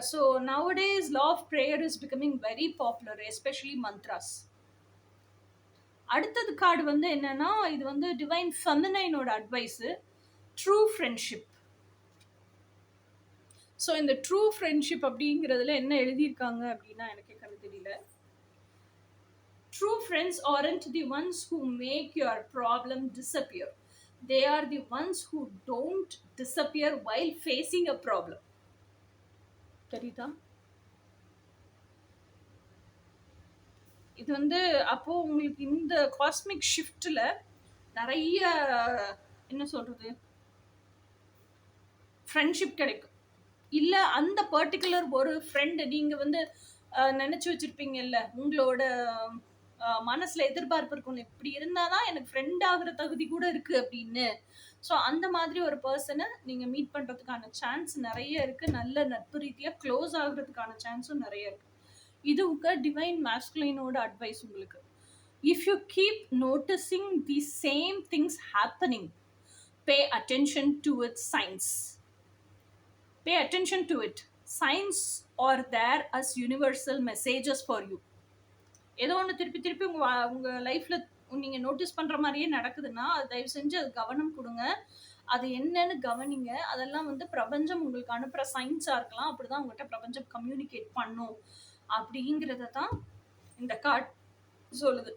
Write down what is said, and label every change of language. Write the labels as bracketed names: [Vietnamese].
[English] So nowadays law of prayer is becoming very popular, especially mantras. [Tamil] அடுத்தது card வந்து என்னன்னா, இது வந்து divine ஃபெமினைனோட advice. True friendship. So இந்த ட்ரூ ஃப்ரெண்ட்ஷிப் அப்படிங்கிறதுல என்ன எழுதியிருக்காங்க அப்படின்னா எனக்கு கண்ணு தெரியல. [English] True friends aren't the ones who make your problem disappear. They are the ones who don't disappear while facing a problem. [Tamil] தெரியுதா? இது வந்து அப்போ உங்களுக்கு இந்த காஸ்மிக் ஷிஃப்ட்ல நிறைய என்ன சொல்றது ஃப்ரெண்ட்ஷிப் கிடைக்கும். இல்ல அந்த பர்ட்டிகுலர் ஒரு ஃப்ரெண்ட் நீங்க வந்து நினைச்சு வச்சிருப்பீங்கல்ல, உங்களோட மனசுல எதிர்பார்ப்பு இருக்கும். இப்படி இருந்தாதான் எனக்கு ஃப்ரெண்ட் ஆகுற தகுதி கூட இருக்கு அப்படின்னு. ஸோ அந்த மாதிரி ஒரு பர்சன நீங்க மீட் பண்றதுக்கான சான்ஸ் நெறைய இருக்கு. நல்ல நட்பு ரீதியா க்ளோஸ் ஆகுறதுக்கான சான்ஸும் நெறைய இருக்கு. இது உங்க டிவைன் மாஸ்குலினோட அட்வைஸ் உங்களுக்கு. [English] If you keep noticing the same things happening, pay attention to its signs. Pay attention to it. Signs are there as universal messages for you. [Tamil] ஏதோ ஒண்ணு திருப்பி திருப்பி உங்க லைஃப்ல நீங்க நோட்டீஸ் பண்ற மாரியே நடக்குதுன்னா, அது தயவு செஞ்சு அது கவனம் குடுங்க. அது என்னன்னு கவனிங்க. அதெல்லாம் வந்து பிரபஞ்சம் உங்களுக்கு அனுப்புற சைன்ஸா இருக்கலாம். அப்படிதான் உங்கள்ட்ட பிரபஞ்சம் கம்யூனிகேட் பண்ணும். அப்படிங்கிறத தான் இந்த கார்ட் சொல்லுது.